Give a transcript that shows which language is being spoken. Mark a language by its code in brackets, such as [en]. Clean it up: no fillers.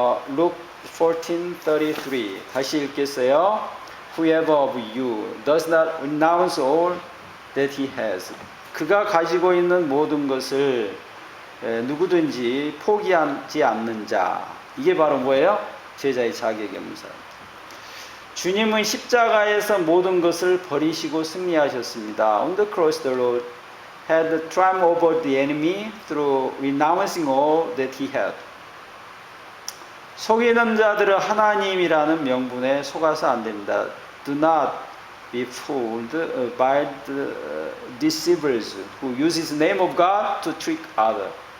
[ko] Luke 14:33 다시 읽겠어요. [en] Whoever of you does not renounce all that he has. [ko] 그가 가지고 있는 모든 것을 누구든지 포기하지 않는 자. 이게 바로 뭐예요? 제자의 자격이 없는 사람. 주님은 십자가에서 모든 것을 버리시고 승리하셨습니다. [en] On the cross, the Lord had triumphed over the enemy through renouncing all that he had. [ko] 속이는 자들은 하나님이라는 명분에 속아서 안 됩니다. [en] Do not be fooled by the deceivers who use his name of God to trick others.